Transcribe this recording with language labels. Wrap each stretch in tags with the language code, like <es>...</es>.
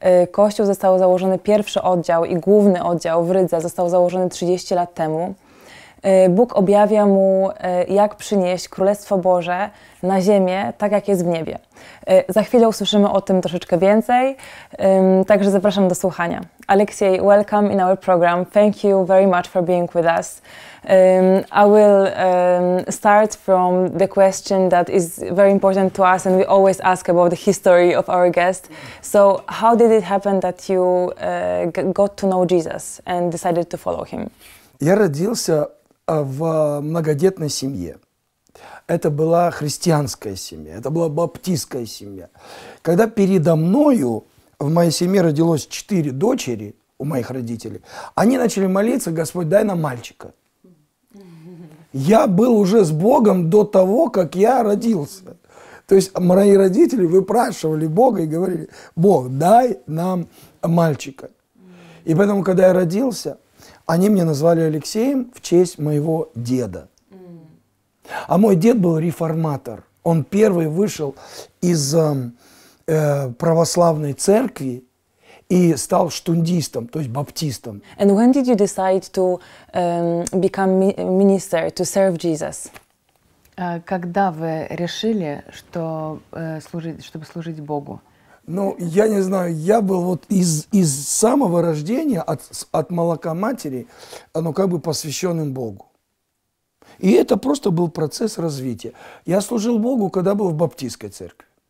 <pl>Kościół został założony, pierwszy oddział i główny oddział w Rydze został założony 30 lat temu. Bóg objawia mu, jak przynieść Królestwo Boże na ziemię, tak jak jest w niebie. Za chwilę usłyszymy o tym troszeczkę więcej, także zapraszam do słuchania.</pl> <en>Aleksiej, welcome in our program. Thank you very much for being with us. I will start from the question that is very important to us and we always ask about the history of our guest. So, how did it happen that you got to know Jesus and decided to follow him?</en> <ru>Я родился в многодетной семье. Это была христианская семья, это была баптистская семья. Когда передо мною, в моей семье родилось 4 дочери у моих родителей, они начали молиться: Господь, дай нам мальчика. Я был уже с Богом до того, как я родился. То есть мои родители выпрашивали Бога и говорили: Бог, дай нам мальчика. И поэтому, когда я родился, они меня назвали Алексеем в честь моего деда. А мой дед был реформатор. Он первый вышел из православной церкви и стал штундистом, то есть баптистом.</ru> <en>And when did you decide to become minister, to serve Jesus?</en> <ru>Когда вы решили, что чтобы служить Богу? Ну, я не знаю, я был вот из самого рождения, от молока матери, ну, как бы посвященным Богу. И это просто был процесс развития. Я служил Богу, когда был в баптистской церкви.</ru>